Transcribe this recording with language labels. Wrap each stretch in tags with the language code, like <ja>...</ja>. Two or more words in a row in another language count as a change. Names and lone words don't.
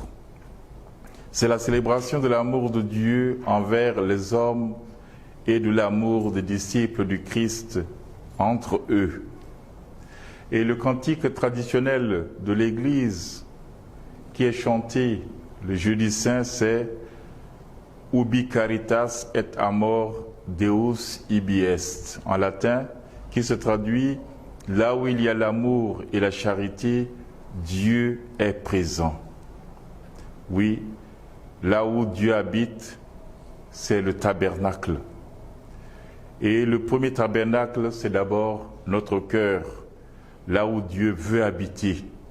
<fr>C'est la célébration de l'amour de Dieu envers les hommes et de l'amour des disciples du Christ entre eux. Et le cantique traditionnel de l'Église qui est chanté le jeudi saint, c'est «</fr> <la>Ubi caritas et amor Deus ibi est</la> <fr>» en latin, qui se traduit « Là où il y a l'amour et la charité, Dieu est présent ». Oui, là où Dieu habite, c'est le tabernacle. Et le premier tabernacle, c'est d'abord notre cœur, là où Dieu veut habiter.</fr>